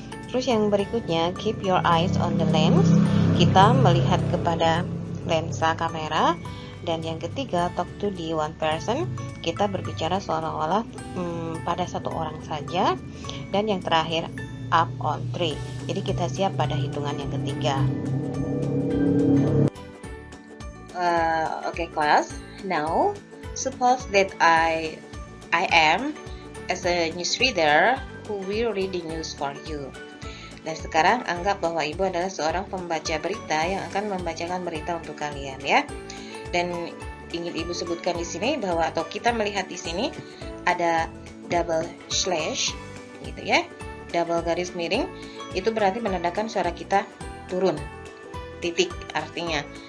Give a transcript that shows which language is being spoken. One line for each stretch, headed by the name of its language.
Indonesian: Terus yang berikutnya,
English: keep your eyes on the lens,
Indonesian: kita melihat kepada lensa kamera. Dan yang ketiga,
English: talk to the one person,
Indonesian: kita berbicara seolah-olah pada satu orang saja. Dan yang terakhir,
English: up on three,
Indonesian: jadi kita siap pada hitungan yang ketiga.
English: Okay class, now suppose that I am as a newsreader who will read the news for you.
Indonesian: Dan sekarang anggap bahwa ibu adalah seorang pembaca berita yang akan membacakan berita untuk kalian ya. Dan ingin ibu sebutkan di sini bahwa, atau kita melihat di sini ada double slash gitu ya, double garis miring, itu berarti menandakan suara kita turun, titik artinya.